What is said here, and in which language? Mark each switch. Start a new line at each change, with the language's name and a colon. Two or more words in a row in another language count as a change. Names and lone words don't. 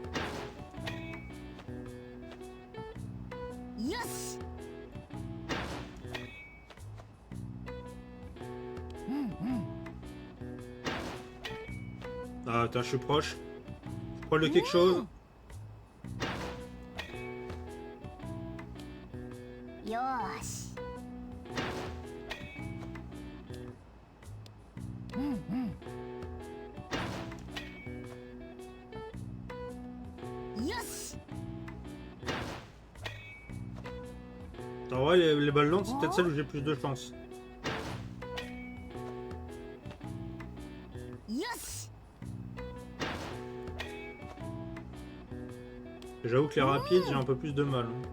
Japanese: よし
French: Ah, attends, je suis proche. Proche de quelque chose.
Japanese: よしよし
French: En vrai, les balles lentes, c'est peut-être celle où j'ai plus de chance.
Japanese: よし
French: J'avoue que les rapides, j'ai un peu plus de mal.